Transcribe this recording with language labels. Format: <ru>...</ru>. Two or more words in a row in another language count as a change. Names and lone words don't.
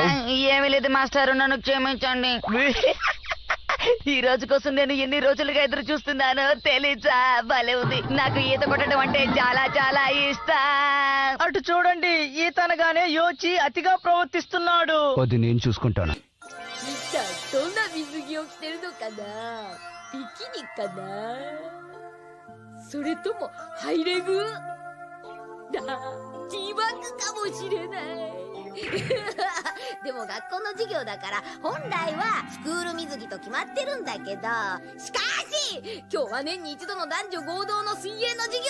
<te>ఏమీ లేదు మాస్టర్, నన్ను క్షమించండి. ఈ రోజు కోసం నేను ఎన్ని రోజులుగా ఎదురు చూస్తున్నానో తెలీచా. భలే ఉంది. నాకు ఈత కొట్టడం అంటే చాలా చాలా ఇష్టం. అటు చూడండి, ఈత అనగానే యోచి అతిగా ప్రవర్తిస్తున్నాడు. అది నేను చూసుకుంటాను.</te> <ja>でも学校の授業だから本来はスクール水着と決まってるんだけど、しかし今日は年に一度の男女合同の水泳の授業。</ja>